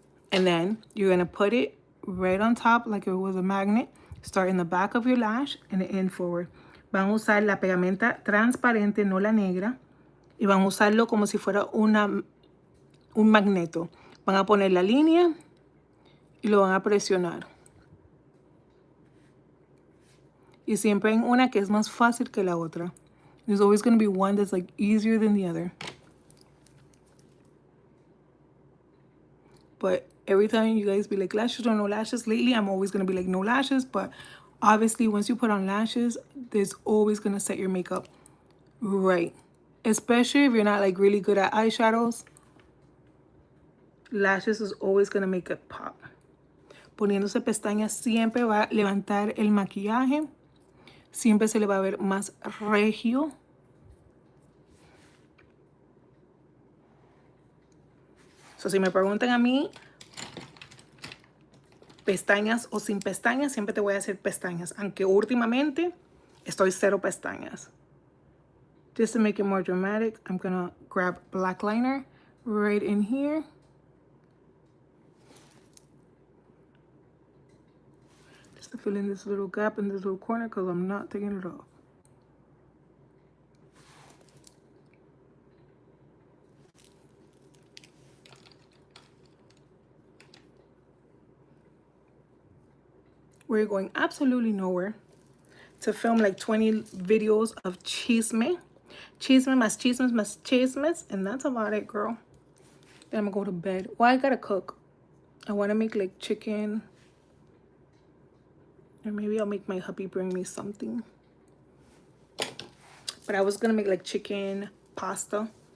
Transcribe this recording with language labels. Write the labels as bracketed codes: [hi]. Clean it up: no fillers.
[en] And then you're going to put it right on top like it was a magnet. Start in the back of your lash and end forward. [es] Van a usar la pegamenta transparente, no la negra. Y van a usarlo como si fuera un magneto. Van a poner la línea y lo van a presionar. Y siempre hay una que es más fácil que la otra. [en] There's always going to be one that's like easier than the other. But every time you guys be like, lashes or no lashes, lately I'm always going to be like, no lashes. But obviously once you put on lashes, there's always going to set your makeup right. Especially if you're not like really good at eyeshadows. Lashes is always going to make it pop. [es] Poniéndose pestañas siempre va a levantar el maquillaje. Siempre se le va a ver más regio. So, si me preguntan a mí, pestañas o sin pestañas, siempre te voy a hacer pestañas. Aunque últimamente estoy cero pestañas. [en] Just to make it more dramatic, I'm going to grab black liner right in here. Just to fill in this little gap in this little corner because I'm not taking it off. We're going absolutely nowhere to film like 20 videos of chisme. [es] Chisme más chismes más chismes. [en] And that's about it, girl. Then I'm going to go to bed. Well, I gotta cook. I want to make like chicken. Or maybe I'll make my hubby bring me something. But I was going to make like chicken pasta.